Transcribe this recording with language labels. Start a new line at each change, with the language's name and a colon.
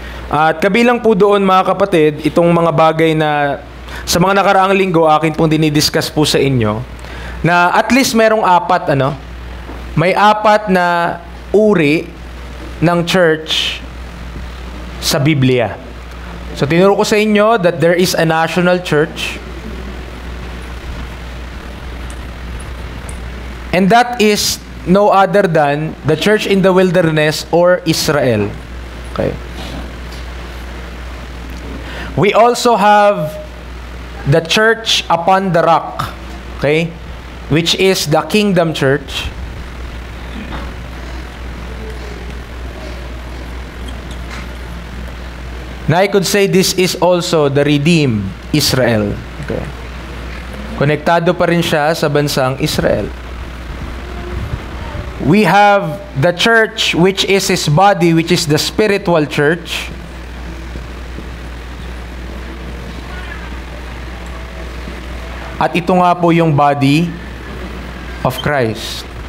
Filipino: At kabilang po doon, mga kapatid, itong mga bagay na sa mga nakaraang linggo, akin pong dinidiscuss po sa inyo, na at least merong apat, may apat na uri ng church sa Biblia.
English: So,
Filipino: tinuro ko sa inyo
English: that there is a national church, and that is no other than the church in the wilderness or Israel. Okay. We also have the church upon the rock, okay, which is the kingdom church. Now I could say this is also the redeemed Israel. Okay.
Filipino: Konektado pa rin siya sa bansang Israel.
English: We have the church which is His body, which is the spiritual church.
Filipino: At ito nga po yung body of Christ.